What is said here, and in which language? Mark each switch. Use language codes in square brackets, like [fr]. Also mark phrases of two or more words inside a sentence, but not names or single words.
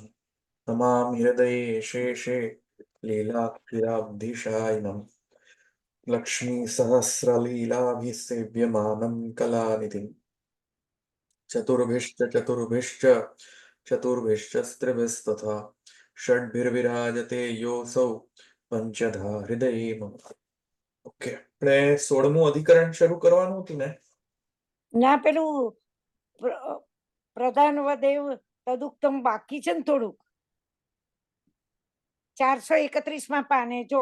[sa] नमामि हृदये शेषे लीलाक्षिराब्धिशायिनम् लक्ष्मीसहस्रलीलाभिसेव्यमानं कलानिधिम् चतुर्भिश्च स्त्रिभिस्तथा षड्भिर्विराजते योऽसौ પંચધા હૃદયે મમ. [gu] ઓકે, આપણે 16મું અધિકરણ શરૂ કરવાનું હતું ને? ના, પેલું [sa] પ્રધાન વદેવ તદુક્તમ [gu] બાકી છે ને થોડુંક. 431 પાને જો.